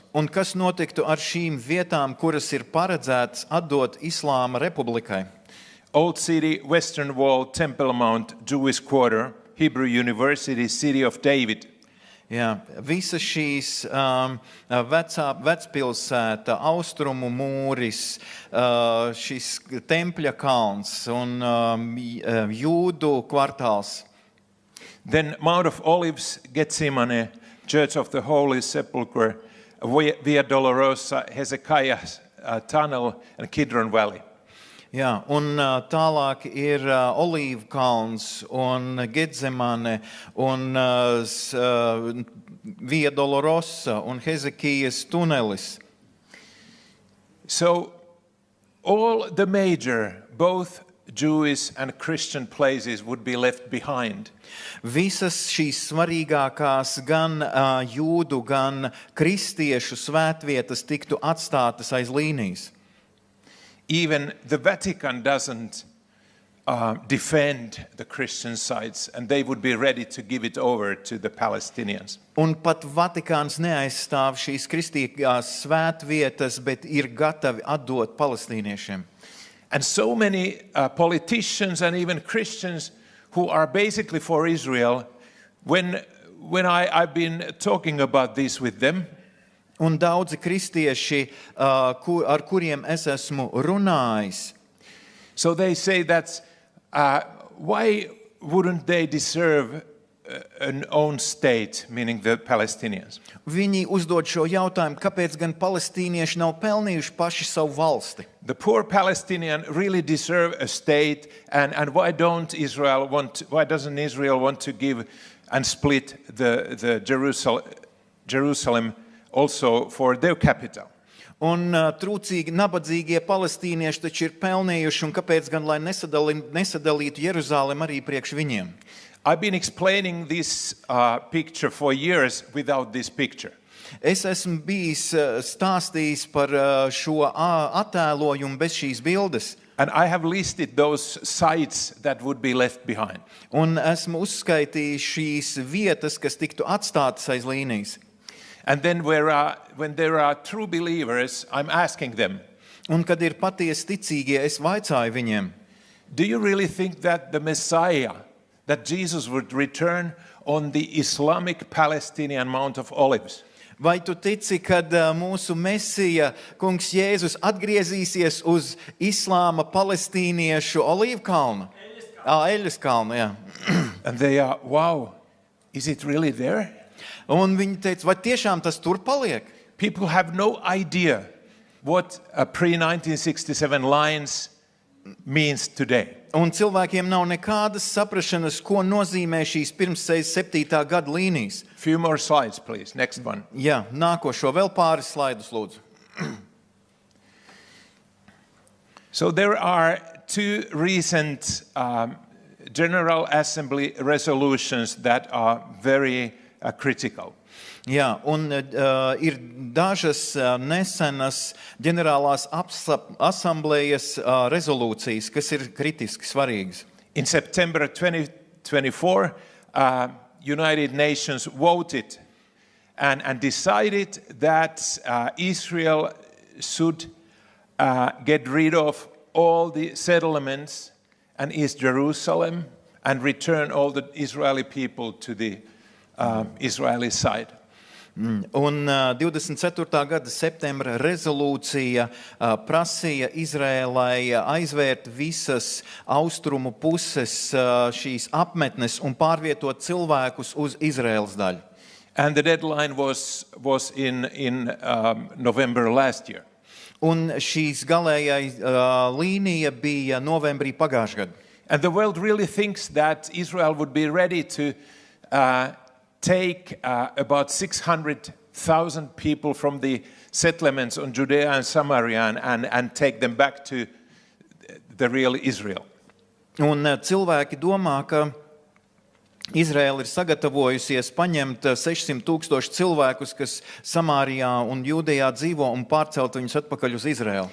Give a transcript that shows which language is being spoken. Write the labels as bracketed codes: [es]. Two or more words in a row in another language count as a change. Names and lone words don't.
[lv] un kas notiktu ar šīm vietām, kuras ir paredzētas atdot Islāma republikai? [en] Old City, Western Wall, Temple Mount, Jewish Quarter, Hebrew University, City of David. [lv] Jā, visas šīs vecpilsēta, austrumu mūris, šis tempļa kalns un jūdu kvartāls. [en] Then Mount of Olives, Gethsemane, Church of the Holy Sepulchre, Via Dolorosa, Hezekiah's Tunnel, and Kidron Valley. [lv] Jā, un tālāk ir Olīvu kalns un Getsemane un Via Dolorosa un Hezekijas tunelis. [en] So all the major, both Jewish and Christian places would be left behind. [lv] Visas šīs svarīgākās gan jūdu, gan kristiešu svētvietas tiktu atstātas aiz līnijas. [en] Even the Vatican doesn't defend the Christian sites, and they would be ready to give it over to the Palestinians. [lv] Un pat Vatikāns neaizstāv šīs kristīgās svētvietas, bet ir gatavi atdot palestīniešiem. [en] And so many politicians and even Christians who are basically for Israel, when I've been talking about this with them, [lv] Un daudzi kristieši, ar kuriem es esmu runājis, [en] so they say that why wouldn't they deserve an own state, meaning the Palestinians? [lv] viņi uzdod šo jautājumu, kāpēc gan palestīnieši nav pelnījuši paši savu valsti? [en] The poor Palestinian really deserve a state, and why doesn't Israel want to give and split the Jerusalem also for their capital? [lv] Un trūcīgi, nabadzīgie palestīnieši taču ir pelnījuši, un kāpēc gan lai nesadalītu Jeruzālemi arī priekš viņiem? [en] I've been explaining this picture for years without this picture. [lv] Es esmu bijis stāstījis par šo attēlojumu bez šīs bildes, [en] And I have listed those sites that would be left behind. [lv] un esmu uzskaitījis šīs vietas, kas tiktu atstātas aiz līnijas. [en] And then when there are true believers, I'm asking them, [lv] Un kad ir patiesi ticīgie, es vaicāju viņiem, [en] do you really think that the Messiah, that Jesus would return on the Islamic Palestinian Mount of Olives? [lv] vai tu tici, kad mūsu Mesija, kungs Jēzus, atgriezīsies uz islāma palestīniešu olīvkalnu? Eļas kalnu, jā. [en] And they are, wow, is it really there? [lv] Un viņi teica, vai tiešām tas tur paliek? [en] People have no idea what a pre-1967 lines means today. [lv] Un cilvēkiem nav nekādas saprašanas, ko nozīmē šīs pirms 67. gada līnijas. [en] Few more slides, please. Next one. [lv] Jā, nākošo vēl pāris slaidus, lūdzu. [en] So there are two recent General Assembly resolutions that are very critical. [lv] Jā, un ir dažas nesenas ģenerālās asamblējas rezolūcijas, kas ir kritiski svarīgas. [en] In September 2024, United Nations voted and decided that Israel should get rid of all the settlements and East Jerusalem and return all the Israeli people to the Israeli side. [lv] Un 24. gada septembra rezolūcija prasīja Izrēlai aizvērt visas austrumu puses šīs apmetnes un pārvietot cilvēkus uz Izraēlas daļu. [en] And the deadline was in November last year. [lv] Un šīs galējai līnija bija novembrī pagājušajā gadā. [en] And the world really thinks that Israel would be ready to take about 600,000 people from the settlements on Judea and Samaria and take them back to the real Israel. [lv] Un cilvēki domā, ka Izraēla ir sagatavojusies paņemt 600,000 cilvēkus, kas Samārijā un Jūdejā dzīvo, un pārcelt viņus atpakaļ uz Izraēlu.